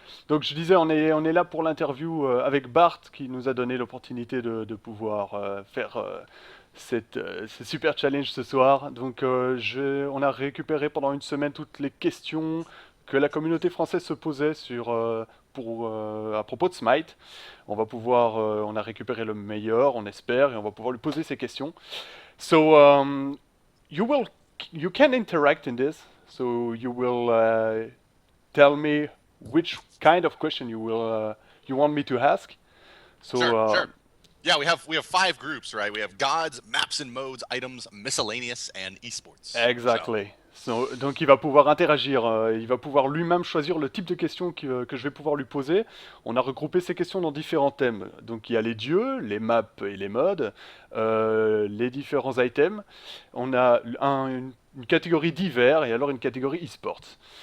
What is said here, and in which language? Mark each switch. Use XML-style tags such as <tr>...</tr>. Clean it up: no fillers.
<fr>Donc je disais, on est là pour l'interview avec Bart qui nous a donné l'opportunité de pouvoir faire ce super challenge ce soir. Donc on a récupéré pendant une semaine toutes les questions que la communauté française se posait à propos de Smite. On a récupéré le meilleur, on espère, et on va pouvoir lui poser ces questions.</fr> <en>So you will you can interact in this. So you will tell me which kind of question you want me to ask. So Sure. Yeah, we have 5 groups, right? We have gods, maps and modes, items, miscellaneous, and esports. So, exactly.</en> <fr>Donc il va pouvoir interagir, il va pouvoir lui-même choisir le type de questions que je vais pouvoir lui poser. On a regroupé ces questions dans différents thèmes. Donc il y a les dieux, les maps et les modes, les différents items. On a une catégorie divers et alors une catégorie e-sports.</fr>